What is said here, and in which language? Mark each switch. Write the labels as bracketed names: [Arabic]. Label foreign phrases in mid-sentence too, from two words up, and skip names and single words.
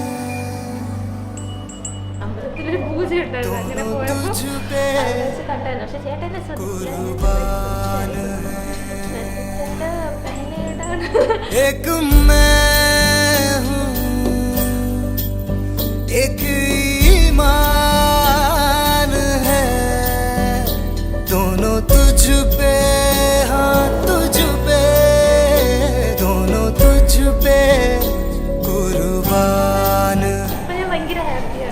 [Malayalam] അമ്പലത്തിലൊരു പൂജ ഉണ്ടായിരുന്നു. അങ്ങനെ പോയപ്പോ കണ്ടായിരുന്നു. പക്ഷെ ചേട്ടനെ [Hindi] एक मैं हूँ एक ईमान है दोनों तुझ पे हाँ तुझ पे दोनों तुझ पे कुर्बान. [Malayalam] ഞാൻ ഭയങ്കര ഹാപ്പിയാണ്.